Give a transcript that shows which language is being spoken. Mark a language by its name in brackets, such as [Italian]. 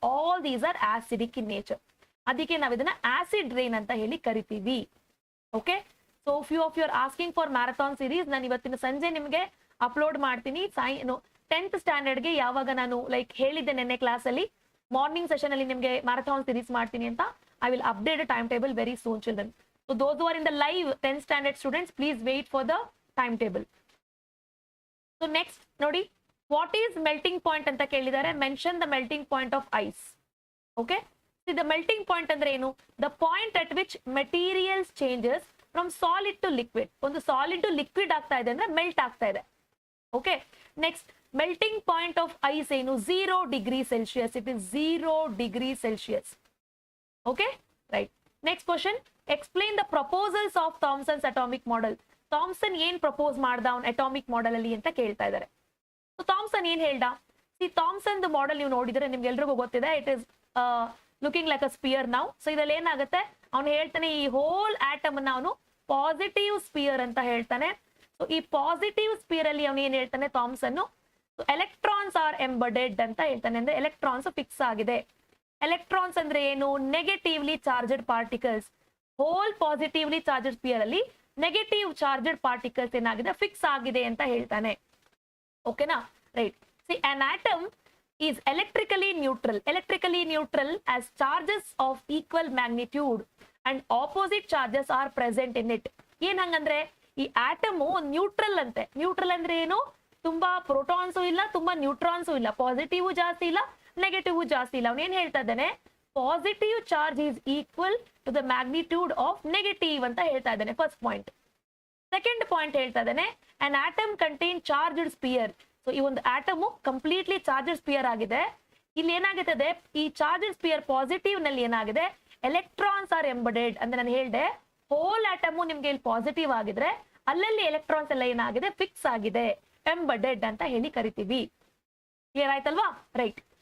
[English] All these are acidic in nature. [Kannada] ಅದಕ್ಕೆ ನಾವು ಇದನ್ನ ಆಸಿಡ್ ರೈನ್ ಅಂತ ಹೇಳಿ ಕರಿತೀವಿ. Okay, [English] So few of you are asking for marathon series. [Kannada] ನಾನು ಇವತ್ತಿನ ಸಂಜೆ ನಿಮಗೆ ಅಪ್ಲೋಡ್ ಮಾಡ್ತೀನಿ. 10th ಸ್ಟ್ಯಾಂಡರ್ಡ್ಗೆ ಯಾವಾಗ ನಾನು ಲೈಕ್ ಹೇಳಿದ್ದೆ ನೆನ್ನೆ ಕ್ಲಾಸ್ ಅಲ್ಲಿ, ಮಾರ್ನಿಂಗ್ ಸೆಷನ್ ಅಲ್ಲಿ ನಿಮಗೆ ಮ್ಯಾರಥಾನ್ ಸೀರೀಸ್ ಮಾಡ್ತೀನಿ ಅಂತ. [English] I will update a timetable very soon, children. So those who are in the live 10th standard students, please wait for the timetable. So next, nodi, what is melting point [Kannada] anta kelidare? [English] Mention the melting point of ice. Okay, see the melting point [Kannada] andre enu, [English] the point at which materials changes from solid to liquid. [Kannada] Ondu solid to liquid ಆಗ್ತಾ ಇದೆ ಅಂದ್ರೆ melt ಆಗ್ತಾ ಇದೆ. [English] Okay, next, melting point of ice enu, 0 degree Celsius. It is 0 degree Celsius. Okay, right. Next question, explain the proposals of Thomson's atomic model. [Kannada] Thomson ಏನ್ propose ಮಾಡ್ದ ಅವನ್ atomic model ಅಲ್ಲಿ ಅಂತ ಕೇಳ್ತಾ ಇದ್ದಾರೆ. ಸೊ ಥಾಮ್ಸನ್ ಏನ್ ಹೇಳ್ದ, ಸಿ ಥಾಮ್ಸನ್ ಮಾಡೆಲ್ ನೀವು ನೋಡಿದ್ರೆ ನಿಮ್ಗೆ ಎಲ್ರಿಗೂ ಗೊತ್ತಿದೆ, [English] it is looking like a sphere [Kannada] ನಾವು. ಸೊ ಇದ್ರಲ್ಲಿ ಏನಾಗುತ್ತೆ, ಅವ್ನು ಹೇಳ್ತಾನೆ ಈ ಹೋಲ್ ಆಟಮ್ ಅನ್ನ ಅವನು ಪಾಸಿಟಿವ್ ಸ್ಪಿಯರ್ ಅಂತ ಹೇಳ್ತಾನೆ. ಸೊ ಈ ಪಾಸಿಟಿವ್ ಸ್ಪಿಯರ್ ಅಲ್ಲಿ ಅವನು ಏನ್ ಹೇಳ್ತಾನೆ ಥಾಮ್ಸನ್, [English] electrons are embedded [Kannada] ಅಂತ ಹೇಳ್ತಾನೆ, ಅಂದ್ರೆ ಎಲೆಕ್ಟ್ರಾನ್ಸ್ ಫಿಕ್ಸ್ ಆಗಿದೆ. ಎಲೆಕ್ಟ್ರಾನ್ಸ್ ಅಂದ್ರೆ ಏನು? Negatively charged particles. Hole positively charged spear ಅಲ್ಲಿ ನೆಗೆಟಿವ್ ಚಾರ್ಜೆಡ್ ಪಾರ್ಟಿಕಲ್ಸ್ ಏನಾಗಿದೆ? ಫಿಕ್ಸ್ ಆಗಿದೆ ಅಂತ ಹೇಳ್ತಾನೆ. ಓಕೆನಾ? Right. [English] See an atom is electrically neutral as charges of equal magnitude and opposite charges are present in it. [Kannada] ಏನ್ ಹಂಗಂದ್ರೆ ಈ ಆಟಮು ನ್ಯೂಟ್ರಲ್ ಅಂತೆ. ನ್ಯೂಟ್ರಲ್ ಅಂದ್ರೆ ಏನು? ತುಂಬಾ ಪ್ರೋಟಾನ್ಸು ಇಲ್ಲ, ತುಂಬಾ ನ್ಯೂಟ್ರಾನ್ಸು ಇಲ್ಲ, ಪಾಸಿಟಿವ್ ಜಾಸ್ತಿ ಇಲ್ಲ, ನೆಗೆಟಿವ್ ಜಾಸ್ತಿ ಇಲ್ಲ. ಅವನೇನ್ ಹೇಳ್ತಾ ಇದ್ದಾನೆ? [English] positive charge is equal to the magnitude of negative [Kannada] ಅಂತ ಹೇಳ್ತಾ ಇದ್ದಾನೆ. [English] First point. [Kannada] ಸೆಕೆಂಡ್ ಪಾಯಿಂಟ್ ಹೇಳ್ತಾ ಇದ್ದಾನೆ, [English] an atom contain charged sphere. [Kannada] So ಈ ಒಂದು ಆಟಮು ಕಂಪ್ಲೀಟ್ಲಿ ಚಾರ್ಜೆಡ್ ಸ್ಪಿಯರ್ ಆಗಿದೆ. ಇಲ್ಲಿ ಏನಾಗುತ್ತದೆ? ಈ ಚಾರ್ಜೆಡ್ ಸ್ಪಿಯರ್ ಪಾಸಿಟಿವ್ ನಲ್ಲಿ ಏನಾಗಿದೆ? [English] Electrons are embedded. [Kannada] ಅಂದ್ರೆ ನಾನು ಹೇಳ್ದೆ, ಹೋಲ್ ಆಟಮು ನಿಮ್ಗೆ ಇಲ್ಲಿ ಪಾಸಿಟಿವ್ ಆಗಿದ್ರೆ ಅಲ್ಲಲ್ಲಿ ಎಲೆಕ್ಟ್ರಾನ್ಸ್ ಎಲ್ಲ ಏನಾಗಿದೆ? ಫಿಕ್ಸ್ ಆಗಿದೆ, ಎಂಬಡೆಡ್ ಅಂತ ಹೇಳಿ ಕರಿತೀವಿ. ಕ್ಲಿಯರ್ ಆಯ್ತಲ್ವಾ? ರೈಟ್.